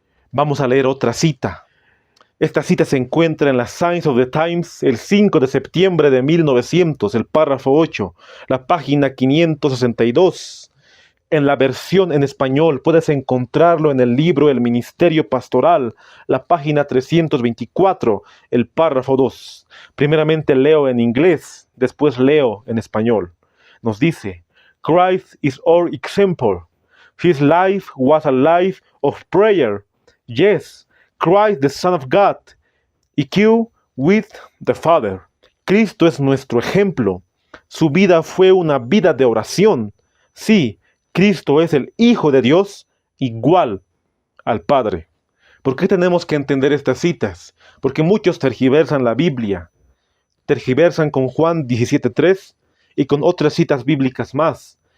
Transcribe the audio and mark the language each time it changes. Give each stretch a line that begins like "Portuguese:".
Spanish: Vamos a leer otra cita. Esta cita se encuentra en la Signs of the Times, el 5 de septiembre de 1900, el párrafo 8, la página 562. En la versión en español puedes encontrarlo en el libro El Ministerio Pastoral, la página 324, el párrafo 2. Primeramente leo en inglés, después leo en español. Nos dice,
English: Christ is our example. His life was a life of prayer. Yes, Christ the Son of God, equal with the Father.
Spanish: Cristo es nuestro ejemplo. Su vida fue una vida de oración. Sí, Cristo es el Hijo de Dios, igual al Padre. ¿Por qué tenemos que entender estas citas? Porque muchos tergiversan la Biblia. Tergiversan con Juan 17:3 y con otras citas bíblicas más.